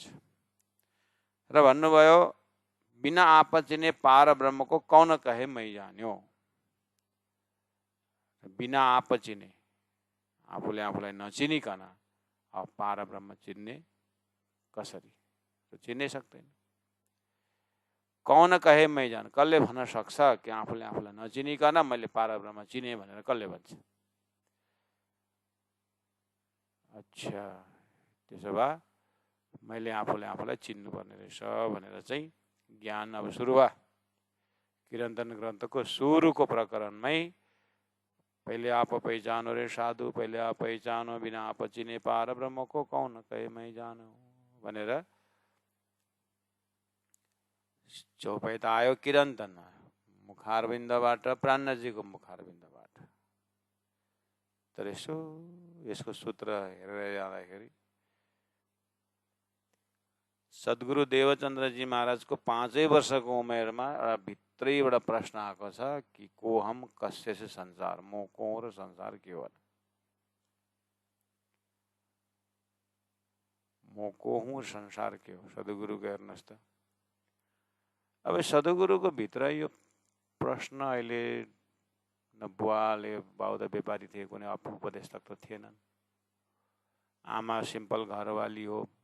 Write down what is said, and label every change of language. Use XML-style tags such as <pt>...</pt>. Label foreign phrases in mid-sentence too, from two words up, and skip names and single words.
<ne>र भन्नुभयो,</ne> <hi>बिना आप चिने पार ब्रह्म को कौन कहे मै जान्यो। बिना आप चिने,</hi> <ne>आफूले आफूलाई नचिनिकन अब पार ब्रह्म चिन्ने कसरी, तो चिन्नै सक्दैन।</ne> <hi>कौन कहे मै जान,</hi> <ne>कसले भन्न सक्छ कि आफूले आफूलाई नचिनिकन मैले पार ब्रह्म चिने भनेर कसले भन्छ। अच्छा, त्यसो भए मैले आफूले आफूलाई चिन्नुपर्ने रहेछ भनेर चाहिँ ज्ञान अब सुरु भयो। किरन्तन ग्रन्थको सुरुको प्रकरणमै</ne> <hi>पहिले आप पहिचानो रे साधु, पहिले आप पहिचानो, बिना आप चिने पार ब्रह्म को कौन कहे मै जानो</hi> <ne>भनेर चौपाई त आयो किरन्तन मुखारविन्दबाट, प्राणजीको मुखारविन्दबाट। तर यसको सूत्र हेरेर जाँदाखेरि सद्गुरु देवचन्द्रजी महाराजको 5 वर्षको उमेरमा एउटा भित्रैबाट प्रश्न आएको छ कि</ne> <hi>को हम कस्य से संसार,</hi> <ne>म को र संसार के हो। म को हुँ, संसार के हो। सद्गुरुको हेर्नुहोस् त, अब सद्गुरुको भित्र यो प्रश्न अहिले न बुवाले, बाउ त व्यापारी थिए, कुनै उपदेशक त थिएनन्, आमा सिम्पल घरवाली हो।</ne>